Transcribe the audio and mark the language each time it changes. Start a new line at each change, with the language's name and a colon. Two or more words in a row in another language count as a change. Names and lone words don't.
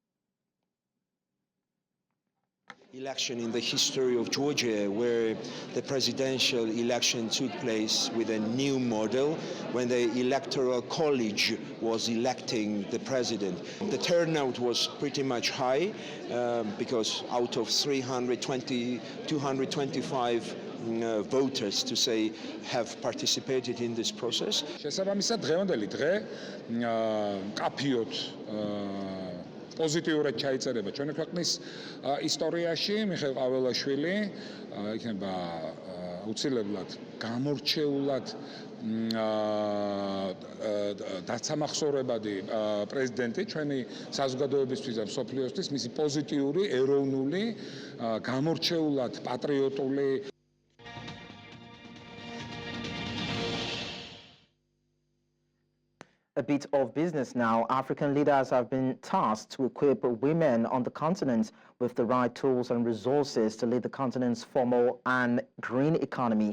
English: Election in the history of Georgia, where the presidential election took place with a new model when the electoral college was electing the president. The turnout was pretty much high because out of 225 voters to say have participated in this process.
Georgian: პოზიტიურად ჩაიწერება ჩვენი ქვეყნის ისტორიაში მიხეილ ყაველაშვილი იქნება უცილებლად გამორჩეულად დაცამახსოვრებადი პრეზიდენტი ჩვენი საზოგადოებისთვის და მსოფლიოსთვის მისი პოზიტიური, ეროვნული, გამორჩეულად პატრიოტული.
English: A bit of business now. African leaders have been tasked to equip women on the continent with the right tools and resources to lead the continent's formal and green economy.